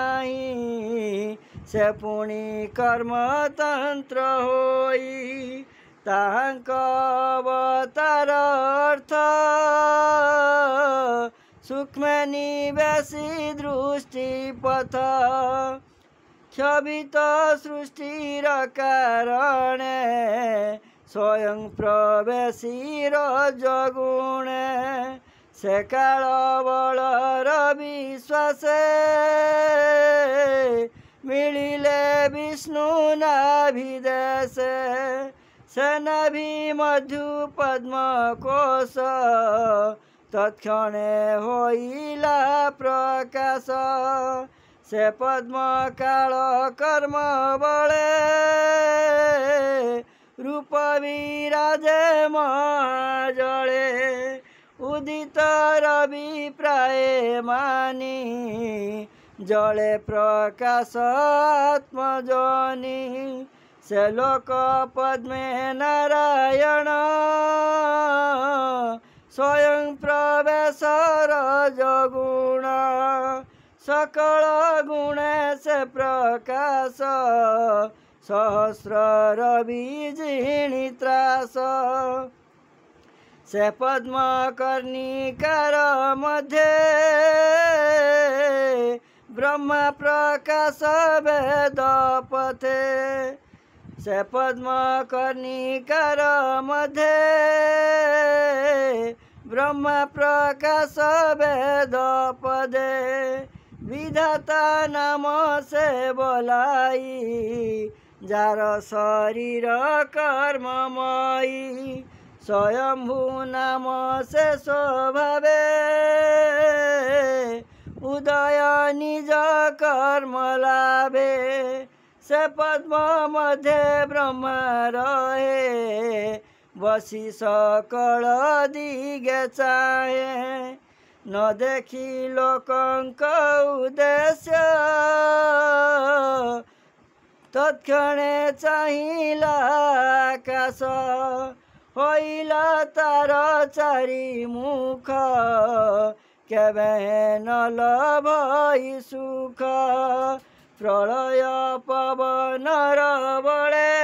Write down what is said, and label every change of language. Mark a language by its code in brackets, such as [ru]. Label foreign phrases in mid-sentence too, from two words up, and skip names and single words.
[or] ଚାହି ସେ ପୁଣି କର୍ମ ତନ୍ତ୍ର ହୋଇ ତାହାଙ୍କ ଅବତାର ଅର୍ଥ ସୂକ୍ଷ୍ମ ନିବାସୀ ଦୃଷ୍ଟିପଥ କ୍ଷଭିତ ସୃଷ୍ଟିର କାରଣେ ସ୍ୱୟଂ ପ୍ରବେଶି ରଜଗୁଣେ ସେ କାଳ ବଳର ବିଶ୍ୱାସେ ମିଳିଲେ ବିଷ୍ଣୁ ନାଭିଦେଶେ ସେ ନାଭି ମଧୁ ପଦ୍ମକୋଶ ତତ୍କ୍ଷଣେ ହୋଇଲା ପ୍ରକାଶ ସେ ପଦ୍ମ କାଳ କର୍ମ ବଳେ ରୂପ ବିରାଜେ ମହାଜଳେ ଉଦିତ ରବି ପ୍ରାୟ ମାନି ଜଳେ ପ୍ରକାଶ ଆତ୍ମଜନି ସେ ଲୋକ ପଦ୍ମେ ନାରାୟଣ ସ୍ୱୟଂ ପ୍ରବେଶ ରଜଗୁଣ ସକଳ ଗୁଣେ ସେ ପ୍ରକାଶ ସହସ୍ର ରବି ଜିଣି ତ୍ରାସ ସେ ପଦ୍ମ କର୍ଣ୍ଣିକାର ମଧ୍ୟେ ବ୍ରହ୍ମା ପ୍ରକାଶ ବେଦ ପଥେ ସେ ପଦ୍ମ କର୍ଣ୍ଣିକାର ମଧ୍ୟେ ବ୍ରହ୍ମା ପ୍ରକାଶ ବେଦ ପଦେ ବିଧାତା ନାମ ସେ ବୋଲାଇ ଯାର ଶରୀର କର୍ମମୟୀ ସ୍ୱୟମ୍ଭୂ ନାମ ସେ ସ୍ୱଭାବେ ଉଦୟ ନିଜ କର୍ମ ଲାଭେ ସେ ପଦ୍ମ ମଧ୍ୟେ ବ୍ରହ୍ମା ରହେ ବସି ସକଳ ଦିଗେ ଚାହେ ନ ଦେଖି ଲୋକଙ୍କ ଉଦ୍ଦେଶ୍ୟ ତତ୍କ୍ଷଣେ ଚାହିଲା ଆକାଶ ହୋଇଲା ତାର ଚାରି ମୁଖ କେବେ ନ ଲଭଇ ସୁଖ ପ୍ରଳୟ ପବନର ବଳେ